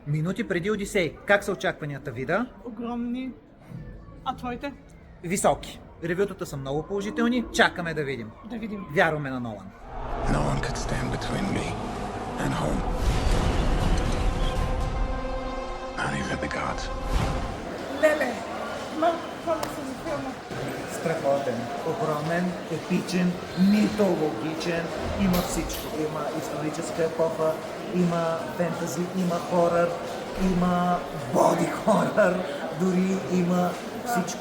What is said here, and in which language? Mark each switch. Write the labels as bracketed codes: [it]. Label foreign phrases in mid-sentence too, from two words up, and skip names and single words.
[bg] Минути преди Одисей. Как са очакванията ви, да? Огромни. А твоите? Високи. Ревютата са много положителни. Чакаме да видим. Да видим. Вярваме на Нолан. [en] No one could stand between me and home. Not even the gods. [bg] Леле! Малко какво са за филма? Страхотен, огромен, епичен, митологичен. Има всичко. Има историческа епоха, има фентази, има хорър, има [en] body horror, [bg] дори има всичко.